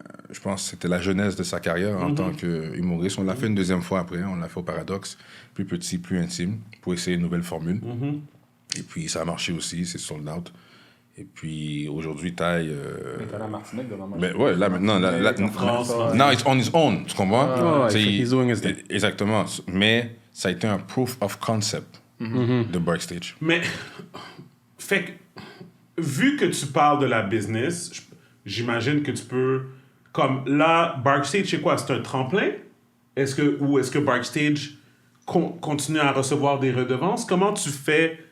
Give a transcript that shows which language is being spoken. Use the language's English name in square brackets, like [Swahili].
[French] je pense que c'était la jeunesse de sa carrière en tant qu'humoriste. On l'a fait une deuxième fois après. On l'a fait au Paradoxe. Plus petit, plus intime, pour essayer une nouvelle formule. Et puis, ça a marché aussi. C'est Sold Out. Et puis, aujourd'hui, Ty... Mais t'as la Martinique devant moi. Mais ouais, là, maintenant... [English] Now, it's on his own, [French] tu comprends? [English] He's doing his thing. [French] Exactement. Mais ça a été un [English] proof of concept [French] de Backstage. Mais, fait que, vu que tu parles de la business, j'imagine que tu peux... Comme là, Backstage, c'est quoi? C'est un tremplin? Ou est-ce que Backstage continue à recevoir des redevances? Comment tu fais...